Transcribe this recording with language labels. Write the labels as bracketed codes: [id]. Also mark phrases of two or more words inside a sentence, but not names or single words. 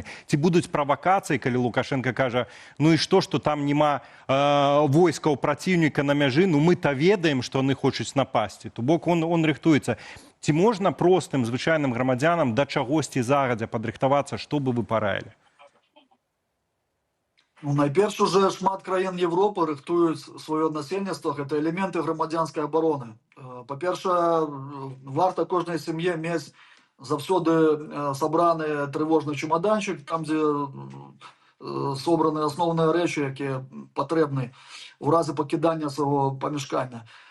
[be] Ці будуць правакацыі, калі Лукашенко кажа, ну і што там няма войскаў праціўніка на мяжы, ну мы-то ведаем, што яны хочуць напасці. То бок он рыхтуецца. Ці можна простым звычайным грамадзянам да чагосьці загадзя падрыхтавацца, што бы вы параілі? [uk] Ну, найперш уже шмат краін Європи рихтують своє насельніцтво, це елементи громадянської оборони. По-перше, варто кожній сім'ї мати завсюди собраний тривожний чемоданчик, там, де собрані основні речі, які потрібні в разі покидання свого помешкання.